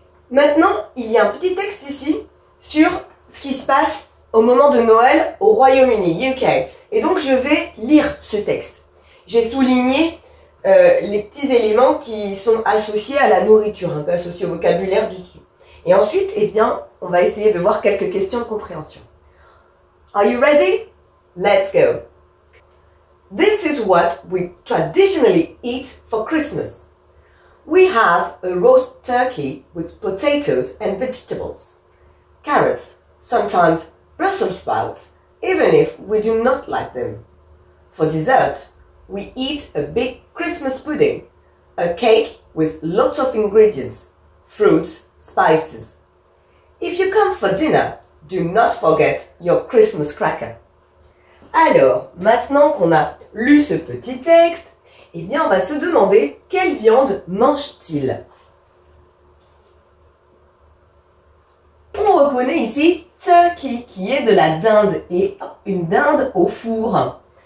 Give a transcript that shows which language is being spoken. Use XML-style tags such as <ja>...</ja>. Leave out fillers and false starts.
<fr>Maintenant, il y a un petit texte ici sur ce qui se passe au moment de Noël au Royaume-Uni, UK. Et donc, je vais lire ce texte. J'ai souligné les petits éléments qui sont associés à la nourriture, un peu associés au vocabulaire du dessus. Et ensuite, eh bien, on va essayer de voir quelques questions de compréhension.</fr> <en>Are you ready? Let's go. This is what we traditionally eat for Christmas. We have a roast turkey with potatoes and vegetables, carrots, sometimes Brussels sprouts, even if we do not like them. For dessert, we eat a big Christmas pudding, a cake with lots of ingredients, fruits, spices. If you come for dinner, do not forget your Christmas cracker.</en> <fr>Alors, maintenant qu'on a lu ce petit texte, eh bien, on va se demander quelle viande mange-t-il. On reconnaît ici turkey, qui est de la dinde, et une dinde au four.</fr>